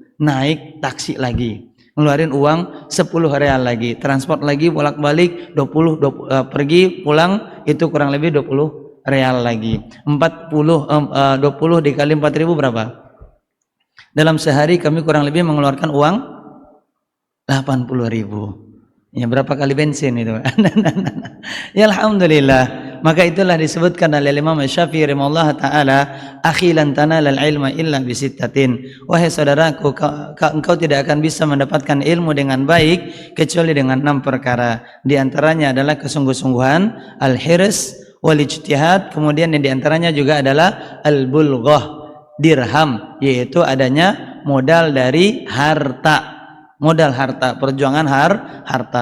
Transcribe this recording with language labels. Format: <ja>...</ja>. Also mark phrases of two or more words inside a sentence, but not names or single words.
<id>Naik taksi lagi, ngeluarin uang 10 real lagi, transport lagi bolak-balik 20 pergi pulang itu kurang lebih 20 real lagi. 20 dikali 4.000 berapa? Dalam sehari kami kurang lebih mengeluarkan uang 80.000. Ya, berapa kali bensin itu? Ya alhamdulillah. Maka itulah disebutkan oleh Imam Syafi'i</id> <ar>رحمه الله تعالى، أخي لن تنال العلم إلا بستة.</ar> <id>Wahai saudaraku, engkau tidak akan bisa mendapatkan ilmu dengan baik kecuali dengan 6 perkara. Di antaranya adalah kesungguh-sungguhan,</id> <ar>الحرص والاجتهاد,</ar> <id>kemudian yang diantaranya juga adalah</id> <ar>البلغة، درهم,</ar> <id>yaitu adanya modal dari harta, perjuangan harta.</id>